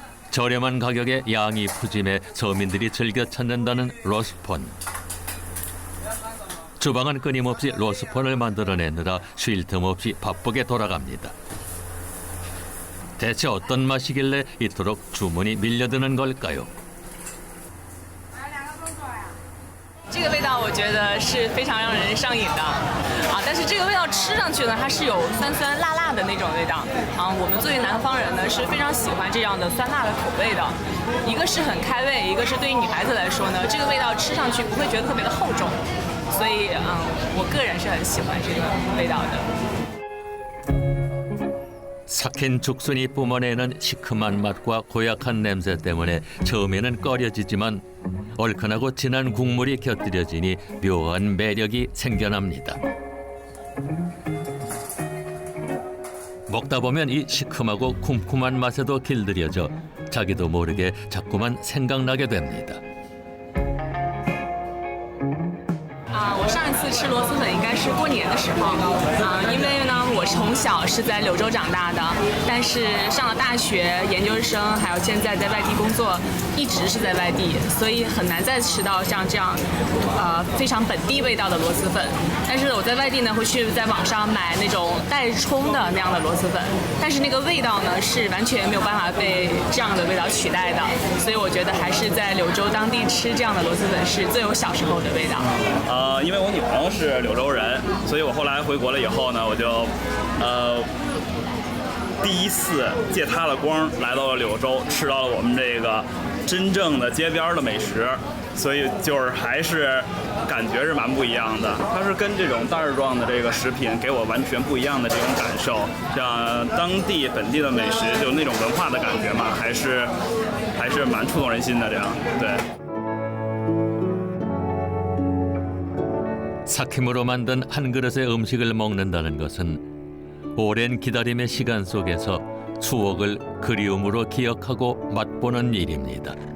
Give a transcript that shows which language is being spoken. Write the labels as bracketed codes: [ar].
[ko] 저렴한 가격에 양이 푸짐해 서민들이 즐겨 찾는다는 러스펀. 주방은 끊임없이 러스펀을 만들어내느라 쉴 틈 없이 바쁘게 돌아갑니다. 대체 어떤 맛이길래 이토록 주문이 밀려드는 걸까요? [zh] 这个味道我觉得是非常让人上瘾的啊，但是这个味道吃上去呢，它是有酸酸辣辣的那种味道啊。我们作为南方人呢，是非常喜欢这样的酸辣的口味的。一个是很开胃，一个是对于女孩子来说呢，这个味道吃上去不会觉得特别的厚重，所以我个人是很喜欢这个味道的。 [ko] 삭힌 죽순이 뿜어내는 시큼한 맛과 고약한 냄새 때문에 처음에는 꺼려지지만 얼큰하고 진한 국물이 곁들여지니 묘한 매력이 생겨납니다. 먹다 보면 이 시큼하고 쿰쿰한 맛에도 길들여져 자기도 모르게 자꾸만 생각나게 됩니다. [zh] 我上一次吃螺蛳粉应该是过年的时候因为呢我从小是在柳州长大的，但是上了大学、研究生，还有现在在外地工作，一直是在外地，所以很难再吃到像这样非常本地味道的螺蛳粉。但是我在外地呢会去在网上买那种带葱的那样的螺蛳粉，但是那个味道呢是完全没有办法被这样的味道取代的，所以我觉得还是在柳州当地吃这样的螺蛳粉是最有小时候的味道。因为我女朋友是柳州人，所以我后来回国了以后呢，我就第一次借她的光来到了柳州，吃到了我们这个真正的街边的美食，所以就是还是感觉是蛮不一样的。它是跟这种袋儿状的这个食品给我完全不一样的这种感受，像当地本地的美食，就那种文化的感觉嘛，还是蛮触动人心的这样，对。 [ko] 삭힘으로 만든 한 그릇의 음식을 먹는다는 것은 오랜 기다림의 시간 속에서 추억을 그리움으로 기억하고 맛보는 일입니다.